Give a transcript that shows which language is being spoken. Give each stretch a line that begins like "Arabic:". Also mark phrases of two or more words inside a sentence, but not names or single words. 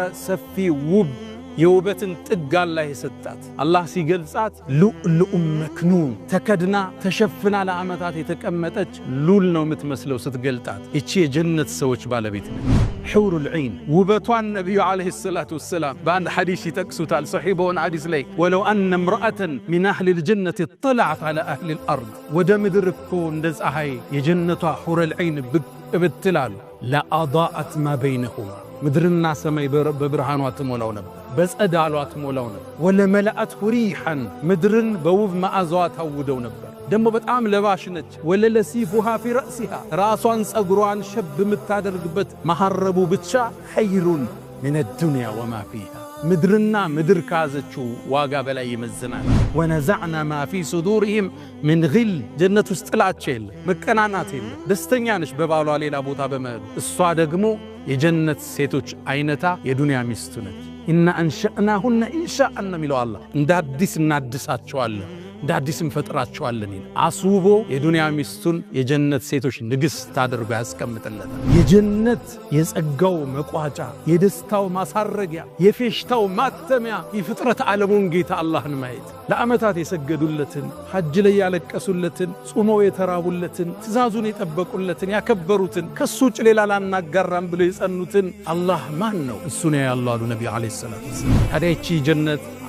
Amharic: ሰፊ ውብ የውበትን ጥግ አላህ የሰጣት አላህ ሲገልጻት
Arabic: لؤلؤ مكنون
Amharic: ተከድና ተሸፍና ለዓመታት የተቀመጠች ሉል ነው የምትመስለው ስትገልጣት እቺ የጀነት ሰዎች ባለቤት ነው
Arabic: حور العين
Amharic: ውበቷን ነብዩ
Arabic: عليه الصلاة والسلام
Amharic: በአንድ ሐዲስ ይጠቅሱታል صحيح በሆነ ሐዲስ ላይ
Arabic: ولو أن امرأة من أهل الجنة طلعت على أهل الأرض
Amharic: ወደ ምድር እኮ እንደ ፀሐይ የጀነቷ
Arabic: حور العين
Amharic: ብትላል
Arabic: لأضاءت ما بينهما
Amharic: ምድርና ሰማይ በብርሃኗ ተሞላው ነበር በጸዳሏ ተሞላው ነበር
Arabic: ولملأت ريحا
Amharic: ምድርን በውብ መዓዛዋ ታውደው ነበር ደሞ በጣም ለባሽ ነች
Arabic: ولنصيفها في رأسها
Amharic: ራሷን ጸጉሯን ሸብ የምታደርግበት መሐረቡ ብቻ
Arabic: خير من الدنيا وما فيها
Amharic: ምድርና ምድር ካዘችው ዋጋ በላይ ይመዝናል
Arabic: ونزعنا ما في صدورهم من غل
Amharic: ጀነት ውስጥ ጥላቻ የለ መቀናናት የለ ደስተኛ ነች በባሏ ሌላ ቦታ በመሄድ እሷ ደግሞ የጀነት ሴቶች አይነታ የዱንያ ሚስቱ ነች
Arabic: إن أنشأناهن إنشاء
Amharic: ሚለው አላህ እንደ አዲስ እናድሳቸዋለን እንደ አዲስም ፈጥራቸዋለን አስውቦ የዱንያ ሚስቱን የጀነት ሴቶች ንግስት አድርጎ ያስቀምጥለታል የጀነት የጸጋው መቋጫ የደስታው ማሳረጊያ የፌሽታው ማተሚያ የፍጥረት ዓለሙን ጌታ አላህን ማየት ለዓመታት የሰገዱለትን ሐጅ ላይ ያለቀሱለትን ጾመው የተራቡለትን ትእዛዙን የጠበቁለትን ያከበሩትን ከሱ ውጭ ሌላ ላናጋራም ብለው የጸኑትን አላህ ማን ነው እሱ ነው ያለው አሉ ነብዩ
Arabic: عليه الصلاة والسلام
Amharic: ታዲያ እቺ ጀነት